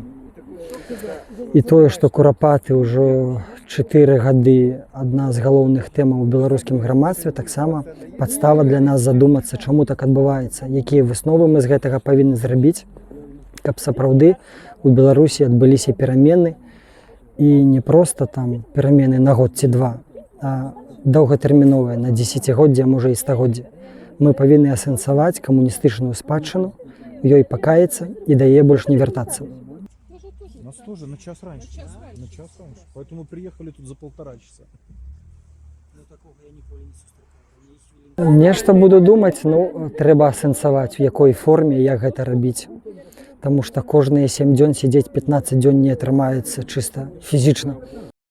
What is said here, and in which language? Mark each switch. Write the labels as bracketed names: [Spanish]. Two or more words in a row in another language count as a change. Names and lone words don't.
[Belarusian] І тое, што курапаты ўжо 4 гады адна з галоўных тэмаў у беларускім грамадстве, таксама падстава для нас задумацца, чаму так адбываецца, якія высновы мы з гэтага павінны зрабіць, каб сапраўды у Беларусі адбыліся перамены, і не проста там перамены на год ці два, а доўгатэрміновыя, на дзесяцігоддзе, а можа і стагоддзе. Мы павінны асэнсаваць камуністычную спадчыну, ёй пакаяцца і да яе больш не вяртацца. [Russian] У нас тоже на час раньше. На час раньше. Поэтому приехали тут за 1,5 часа. [Belarusian] Нешта буду думаць, ну, трэба асэнсаваць, у якой форме, як гэта рабіць. Таму што кожныя 7 дзён сидзець 15 дзён не атрымаецца чыста фізічна.